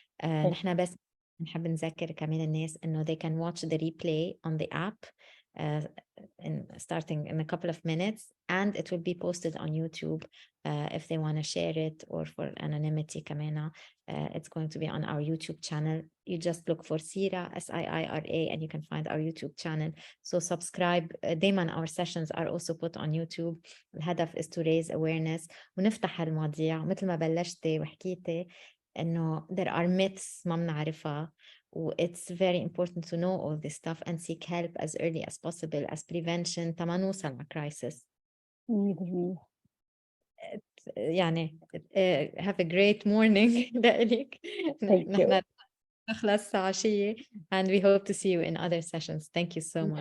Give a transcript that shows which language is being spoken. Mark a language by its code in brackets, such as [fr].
[ar] نحن بس نحب نذكر كمان الناس إنه [en] they can watch the replay on the app starting in a couple of minutes, and it will be posted on YouTube if they want to share it, or for anonymity كمان. It's going to be on our YouTube channel. You just look for Sira, SIIRA, and you can find our YouTube channel. So subscribe. دايما our sessions are also put on YouTube. [ar] الهدف [en] is to raise awareness [ar] ونفتح المواضيع مثل ما بلشتي وحكيتي إنه [en] there are myths [ar] ما بنعرفها. [en] It's very important to know all this stuff and seek help as early as possible as prevention [ar] تما نوصل مع [en] crisis. يعني have a great morning لإلك. [ar] نحن نخلص عشية [en] and we hope to see you in other sessions. Thank you so much.